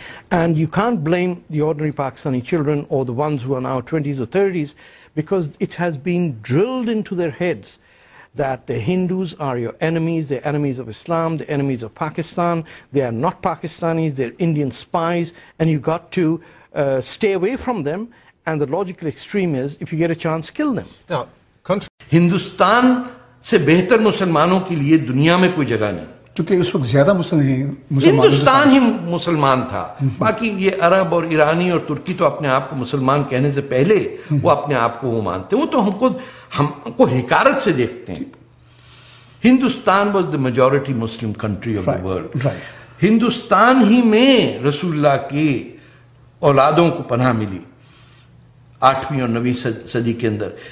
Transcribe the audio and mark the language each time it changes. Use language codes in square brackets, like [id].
[en] And you can't blame the ordinary Pakistani children or the ones who are now 20s or 30s, because it has been drilled into their heads that the Hindus are your enemies, they're enemies of Islam, they're enemies of Pakistan, they are not Pakistanis, they're Indian spies, and you got to stay away from them, and the logical extreme is, if you get a chance, kill them. Now, [ur] Hindustan سے بہتر مسلمانوں کے لیے دنیا میں کوئی جگہ نہیں، چونکہ اس وقت زیادہ ہندوستان ہی مسلمان تھا. باقی یہ عرب اور ایرانی اور ترکی تو اپنے آپ کو مسلمان کہنے سے پہلے وہ اپنے آپ کو وہ مانتے ہیں، وہ تو ہم کو حقارت سے دیکھتے ہیں. [en] Hindustan was the majority Muslim country of the world. [ur] Hindustan ہی میں رسول اللہ کی اولادوں کو پناہ ملی 8ویں اور 9ویں صدی کے اندر.